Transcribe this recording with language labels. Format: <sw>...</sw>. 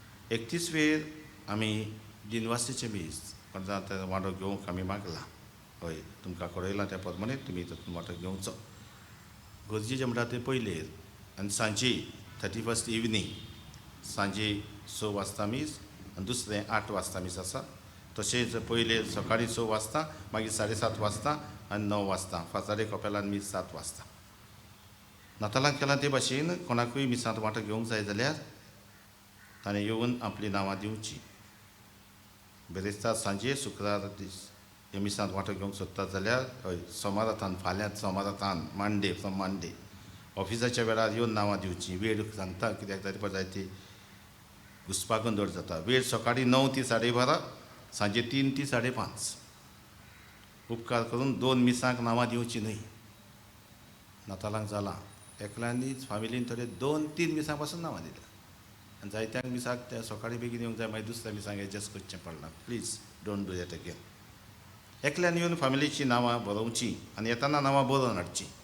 <gom>31वेर आमी दिनवासेचे मीस कोणाचा वांटो घेवंक आमी मागला. हय, तुमकां कळयलां त्या प्रमाणे तुमी तातूंत वांटो घेवचो. गरजेचें म्हणटा तें पयलेर आनी सांजे 31st इवनींग सांजे 6 वाजता मीस आनी दुसरें 8 वाजता मीस आसा. तशेंच पयलेर सकाळीं 6 वाजता, मागीर 7:30 वाजता आनी 9 वाजता. फातराडे कपेलान मीस 7 वाजता. नातालांक केलां ते भाशेन कोणाकूय मिसांत वांटो घेवंक जाय जाल्यार ताणें येवन आपलीं नांवां दिवचीं. बेरेस्तार सांजे शुक्रार दीस हे मिसांत वांटो घेवंक सोदतात जाल्यार हय, सोमारातान फाल्यां सोमारातान मांडे फ्रॉम मांडे ऑफिसाच्या वेळार येवन नांवां दिवचीं. वेळ सांगता कित्याक तरी जाय ती घुसपागोंदळ जाता. वेळ सकाळीं 9 ती 12:30, सांजे 3 ती 5:30. उपकार करून 2 मिसांक नांवां दिवचीं न्हय. नातालांक जालां एकल्यांनी फॅमिलीन थोडे 2-3 मिसां पासून नांवां दिल्या आनी जायत्यांक मिसाक ते सकाळीं बेगीन येवंक जाय, मागीर दुसऱ्या मिसांक एडजस्ट करचें पडलां.</gom> <en>Please don't do that again.</en> <gom>एकल्यान येवन फॅमिलीची नांवां बरोवचीं आनी येताना नांवां बरोवन हाडचीं.</gom>